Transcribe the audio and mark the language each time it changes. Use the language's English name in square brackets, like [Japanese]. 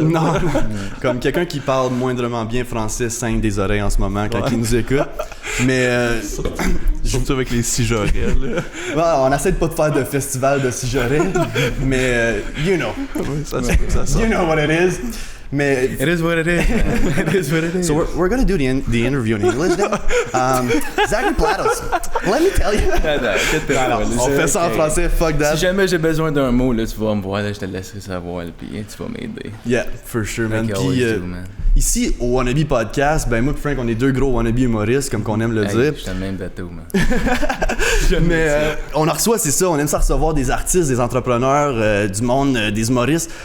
[French] Non. Comme quelqu'un qui parle moindrement bien français saigne des oreilles en ce moment quand il nous écoute. Mais... Surtout avec les Sigorelles. On essaie de pas de faire de festival de Sigorelles, mais [English] you know. [French] Oui, ça. [English] You know what it is. Mais It is what it is. It is what it is. So we're gonna do the interview in English now. Zachary Platos, let me tell you. [French] On fait ça en français, [English] fuck that. [French] Si jamais j'ai besoin d'un mot, là, tu vas me voir, là, je te laisserai savoir, là, puis tu vas m'aider. [English] Yeah, for sure, man. [French] Puis, [English] man. [French] Ici, au Wannabe Podcast, ben moi et Frank, on est deux gros wannabe humoristes, comme qu'on aime le dire. Je suis le même bateau, man. Mais on en reçoit, c'est ça, on aime ça recevoir des artistes, des entrepreneurs, du monde, des humoristes.